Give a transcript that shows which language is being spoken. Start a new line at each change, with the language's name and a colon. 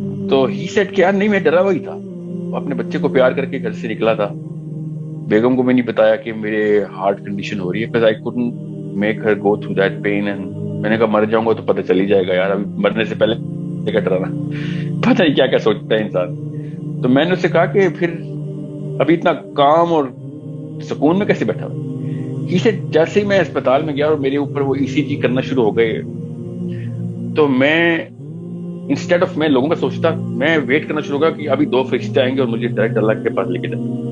Urdu: تو ہی سیٹ کہ یار نہیں، میں ڈرا ہوا ہی تھا. وہ اپنے بچے کو پیار کر کے گھر سے نکلا تھا. بیگم کو میں نہیں بتایا کہ میرے ہارٹ کنڈیشن ہو رہی ہے.
English: because I couldn't make her go through that pain.
Urdu: and میں نے کہا مر جاؤں گا تو پتہ چل ہی جائے گا یار. ابھی مرنے سے پہلے کیا ڈرانا. پتہ نہیں کیا کیا سوچتا ہے انسان. تو میں نے اس سے کہا کہ پھر ابھی اتنا کام اور سکون میں کیسے بیٹھا ہوا. اسے جیسے ہی میں اسپتال میں گیا اور میرے اوپر وہ ECG کرنا شروع ہو گئے، تو میں
English: instead of
Urdu: میں لوگوں کا سوچتا، میں ویٹ کرنا شروع ہو گیا کہ ابھی 2 فرشتے آئیں گے اور مجھے ڈائریکٹ اللہ کے پاس لے کے جائیں.